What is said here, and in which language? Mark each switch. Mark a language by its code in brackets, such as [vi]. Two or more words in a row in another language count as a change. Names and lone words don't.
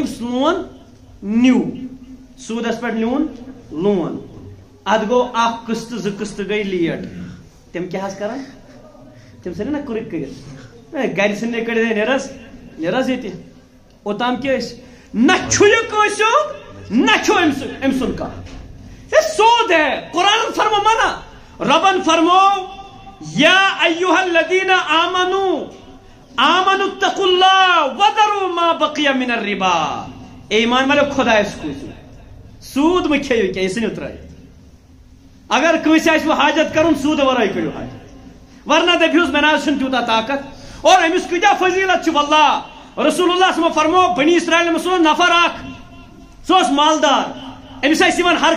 [ks] أمِس لون نیوٗ سوٗدس پٮ۪ٹھ نیوٗن لون اتھ گوٚو اکھ قٕسطہٕ 2 قٕسطہٕ گٔے لیٹ تِم کیٛاہ حظ کران تِم ژھٕنن نا کُرٕکۍ کٔرِتھ گرِ ژھٕننے کٔڑِتھ نیر حظ ییٚتہِ اوٚتام کیٛاہ ٲسۍ نہ چھُ یہِ کٲنٛسہِ ہُنٛد نہ چھُ أمۍ سُنٛد کانٛہہ [ur] یہ سود ہے [ks] قرآن فرمو منع ربن فرمو [ar] یا ایھا الذین آمنوا اتقوا اللہ وذروا ما بقی من الربا [ur] اے ایمان والو [ks] خدایس کھوژِو سود مہ کھیٚیِو کینٛہہ یہِ ژھٕنِو ترٲیِتھ اگر کٲنٛسہِ آسِوٕ حاجت کرُن سوٗدٕ ورٲے کٔرِو حاجت ورنہ دٔپۍہوٗس مےٚ نہ حظ چھُنہٕ تیوٗتاہ طاقت اور أمِس کۭتیاہ فضیلت چھِ واللہ رسول اللہ صلی فرمو بنی اسرائیل منٛز اوس نفر اکھ سُہ اوس مالدار أمِس ٲسۍ یِوان ہر